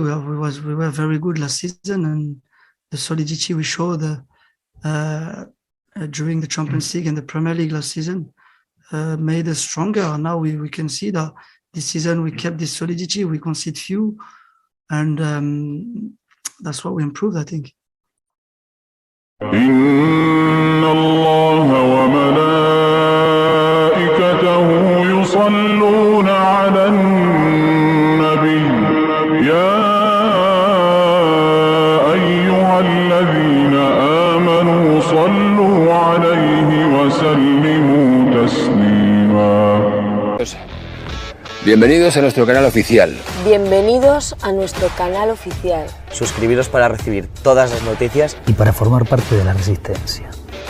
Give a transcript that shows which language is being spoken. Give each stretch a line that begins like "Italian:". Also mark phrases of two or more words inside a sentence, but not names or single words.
English: We were very good last season, and the solidity we showed during the Champions League and the Premier League last season made us stronger. Now we can see that this season we kept this solidity. We concede few, and that's what we improved, I think.
Arabic: إن الله وملائكته يصلون على النبي يا أيها الذين آمنوا صلوا عليه وسلموا تسليما.
Spanish: Bienvenidos a nuestro canal oficial. Bienvenidos a nuestro canal oficial. Suscribiros para recibir todas las noticias y para formar parte de la resistencia.